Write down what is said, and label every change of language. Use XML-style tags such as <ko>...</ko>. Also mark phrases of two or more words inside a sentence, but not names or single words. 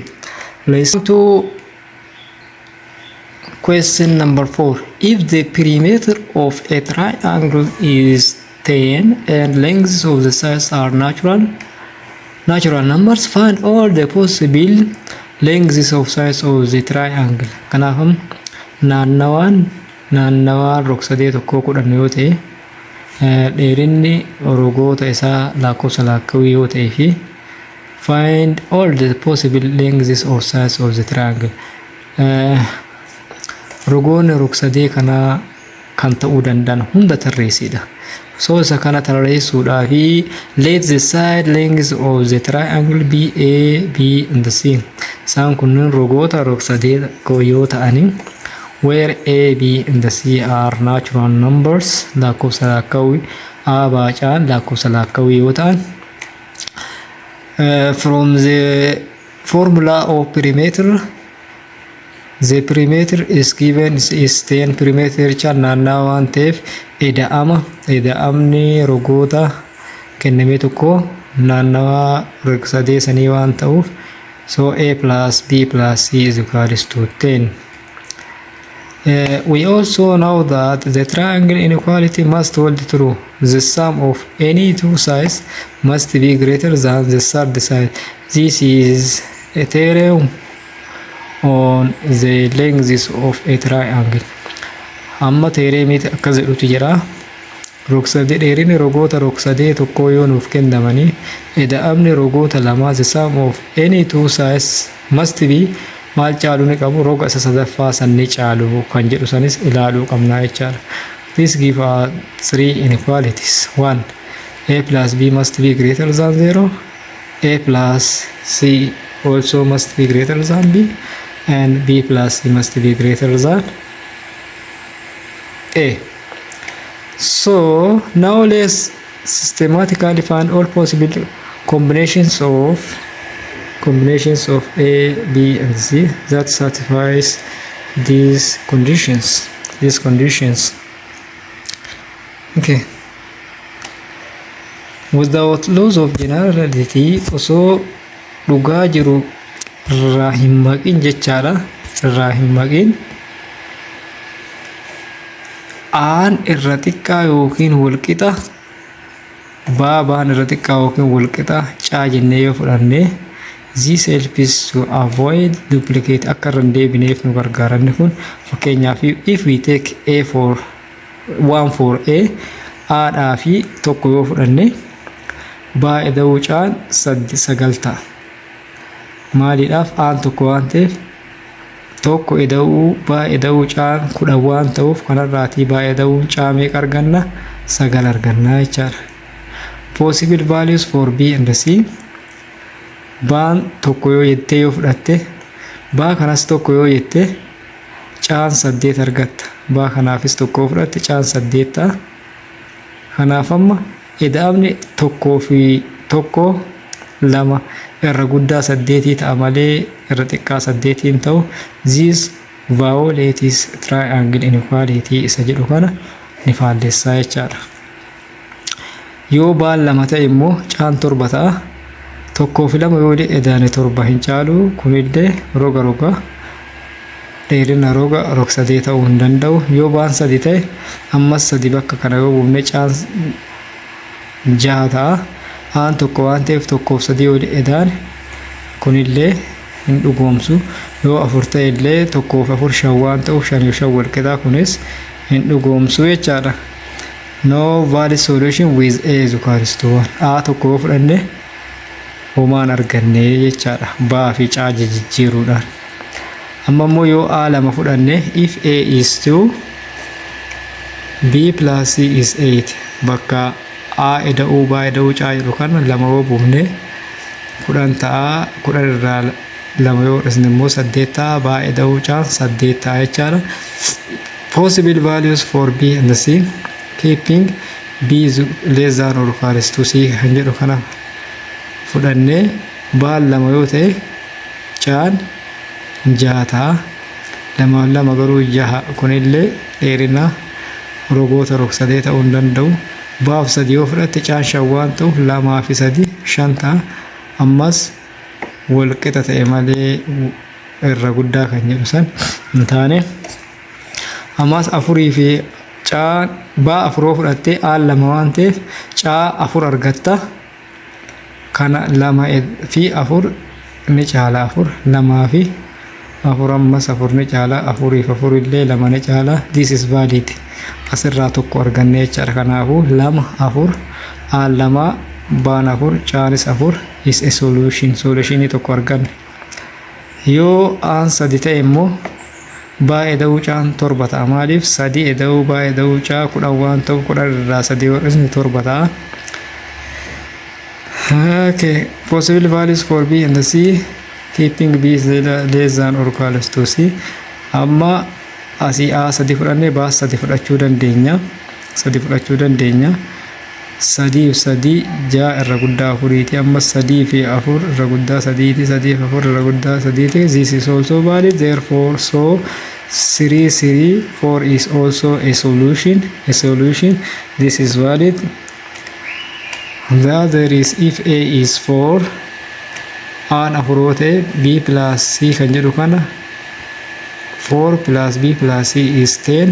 <en>Let's go to question number 4. If the perimeter of a triangle is 10 and lengths of the sides are natural numbers, find all the possible lengths of sides of the triangle.</en> <om>Kanaafam naannawaan rog-sadee tokkoo kudhan yoo ta'e, dheerinni rogoota isaa lakkoofsa laakkawii yoo ta'e fi</om> <en>find all the possible lengths of sides of the triangle.</en> <om>Rogoonni rog-sadee kanaa kan ta'uu danda'an hunda tarreessidha.</om> <en>So</en> <om>isa kana tarreessuudhaaf</om> <en>let the side lengths of the triangle be A, B and C.</en> <om>Isaan kunneen rogoota rog-sadee yoo ta'anii</om> <en>where A, B and C are natural numbers,</en> <om>lakkoofsa laakkawii A baacaan lakkoofsa laakkawii yoo ta'an,</om> <en>from the formula of perimeter, the perimeter is given is 10 perimeter</en> <om>chaan naannawaa waan ta'eef ida'amni rogoota kenname tokko naannawaa rog-sadee sanii waan ta'uuf,</om> <en>so A plus B plus C is equals to 10. We also know that the triangle inequality must hold true. The sum of any two sides must be greater than the third side. This is a theorem on the lengths of a triangle.</en> <om>Amma theoremii akkas jedhutu jira. Rog-sadee dheerinni rogoota rog-sadee tokkoo yoo nuuf kennamanii ida'amni rogoota lamaa,</om> <en>the sum of any two sides must be</en> <om>maal caaluu ni qabu, roga isa sadaffaa sanni caalu kan jedhu sanis ilaaluu qabnaa jechaadha.</om> <en>This give us three inequalities. 1. A plus B must be greater than 0. A plus C also must be greater than B, and B plus C must be greater than A. So now let's systematically find all possible combinations of A, B and C that satisfies these conditions. Okay. Without loss of generality,</en> <om>osoo dhugaa jiru irraa hin maqin jechaadha. Irraa hin maqin aan irra xiqqaa yookiin walqixa, baan irra xiqqaa yookiin walqixa caa jennee yoo fudhanne,</om> <en>this helps to avoid duplicate</en> <om>akka irra hin deebineef nu gargaaranni kun.</om> <en>Fakkeenyaaf if we take A for 1 for A,</en> <om>aadhaa fi tokko yoo fudhanne baay'ee da'uu caan 9 ta'a. Maaliidhaaf aan tokko waan ta'eef tokko baay'ee da'uu caan 10 waan ta'uuf kanarraatii baay'ee da'uu caa meeqa arganna? 9 argannaa jechaadha.</om> <en>Possible values for B and C.</en> <om>Baan tokko yoo jettee yoo fudhatte, baa kanas tokko yoo jette caan 8 argatta. Baa kanaafis tokko yoo fudhatte caan 8 ta'a. Kanaaf amma ida'amni tokkoo fi tokko 2 irra guddaa 8 ta'a malee irra xiqqaa 8 hin ta'u.</om> <en>This violates triangle inequality</en> <om>isa jedhu kana ni faallessaa jechaadha. Yoo baan 2 ta'e immoo caan 7 ta'a. Tokkoo fi 2 yoo edaane 7 hin caalu. Kunillee roga dheerina roga rog-sadee ta'uu hin danda'u. Yoo baan 3 ta'e ammas 3 bakka kana yoo buufne caan 6 ta'a. Aan tokko waan ta'eef tokkoof 3 yoo edaane kunillee hin dhugoomsu. Yoo 4 ta'e illee tokkoof 4 5 waan ta'uuf 5 5 walqixa kunis hin dhugoomsu jechaadha.</om> <en>No valid solution with A is equals to 1.</en> <om>A tokko yoo fudhanne homaan arganne jechaadha, baa fi caa jijjiiruudhaan. Amma immoo yoo A 2 fudhanne,</om> <en>if A is 2, B plus C is 8.</en> <om>Bakka A eda'uu baa eda'uu caa jedhu kana 2 yoo buufne 10 ta'a. 10 irraa lama yoo fudhanne immoo 8 baay'ee ta'uu caan 8 jechaadha.</om> <en>Possible values for B and C, keeping B is less than or equal to C</en> <om>kan jedhu kana fudhannee baan lama yoo ta'e caan 6 lama garuu 6 kunillee dheerina rogoota rog-sadee ta'uu hin danda'u. Baaf 3 yoo fudhatte caan 5 waan ta'u 2 fi 3 5 ta'a. Ammas wal qixa ta'e malee irra guddaa kan jedhu san hin taane. Ammas 4 fi caan baa 4 fudhatte aan 2 waan ta'eef caa 4 argatta. Kana 2 fi 4 ni caala 4 2 fi 4 ammas 4 ni caala 4 fi 4 illee 2 ni caala.</om> <en>This is valid.</en> <om>Asirraa tokko arganne jechaadha. Kanaafuu 2 4 aan 2 baan 4 caanis 4</om> <en>is a solution.</en> <om>Solutionii tokko arganne. Yoo aan 3 ta'e immoo baay'ee da'uu caan 7 ta'a. Maaliif 3 da'uu baay'ee da'uu caa 10 waan ta'u 10 irraa 3 warqisni 7 ta'a.</om> <en>Okay, possible values for B and C, keeping B is less than or equal to C.</en> <om>Amma asii A 3 fudhannee baas 3 fudhachuu dandeenya. 3 fudhachuu dandeenya. 3 fi 3 6 irra guddaa 4ti. Amma 3 fi 4 irra guddaa 3ti. 3 fi 4 irra guddaa 3ti.</om> <en>This is also valid. Therefore, so 3 3 4 is also a solution. This is valid. The other is if A is 4</en> <om>aan 4 ta'e</om> <en>B plus C</en> <om>kan jedhu kana</om> <en>4 plus B plus C is 10.</en>